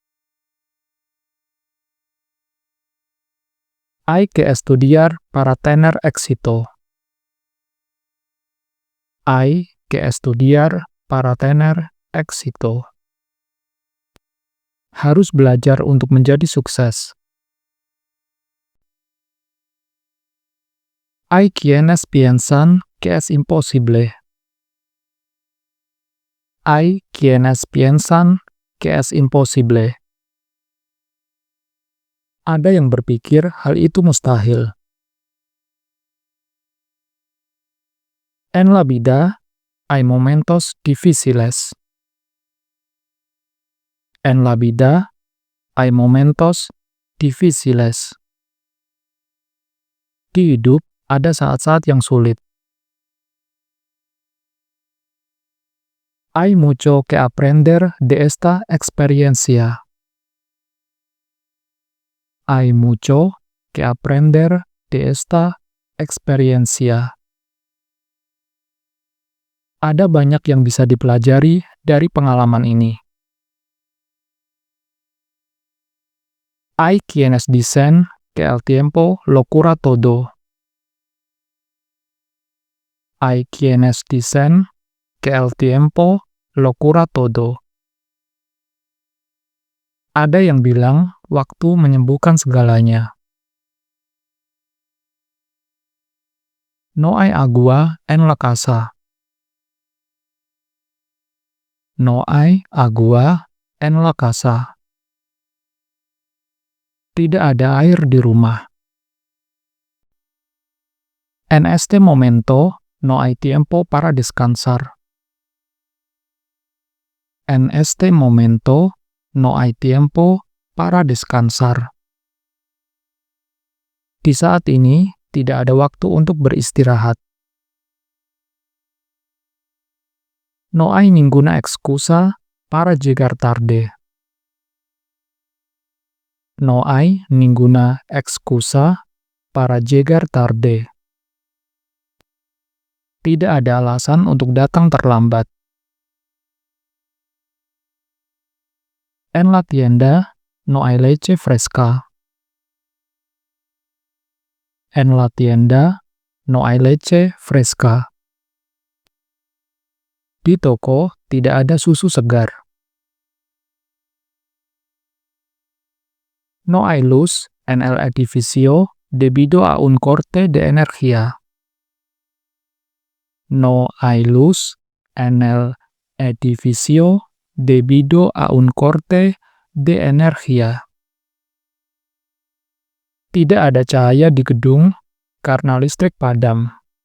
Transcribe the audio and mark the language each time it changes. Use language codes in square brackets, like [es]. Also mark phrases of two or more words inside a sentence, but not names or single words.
[es] Hay que estudiar para tener éxito. Hay que estudiar para tener éxito. [id] Harus belajar untuk menjadi sukses. [es] Hay quienes piensan que es imposible. Hay quienes piensan que es imposible. [id] Ada yang berpikir hal itu mustahil. [es] En la vida hay momentos difíciles. En la vida hay momentos difíciles. [id] Di hidup ada saat-saat yang sulit. [es] Hay mucho que aprender de esta experiencia. Hay mucho que aprender de esta experiencia. [id] Ada banyak yang bisa dipelajari dari pengalaman ini. [es] Hay quienes dicen que el tiempo lo cura todo. Hay quienes dicen que el tiempo lo cura todo. [id] Ada yang bilang waktu menyembuhkan segalanya. [es] No hay agua en la casa. No hay agua en la casa. [id] Tidak ada air di rumah. [es] En este momento no hay tiempo para descansar. En este momento no hay tiempo para descansar. [id] Di saat ini tidak ada waktu untuk beristirahat. [es] No hay ninguna excusa para llegar tarde. No hay ninguna excusa para llegar tarde. [id] Tidak ada alasan untuk datang terlambat. [es] En la tienda no hay leche fresca. En la tienda no hay leche fresca. [id] Di toko tidak ada susu segar. [es] No hay luz en el edificio debido a un corte de energía. No hay luz en el edificio debido a un corte de energía. [id] Tidak ada cahaya di gedung karena listrik padam.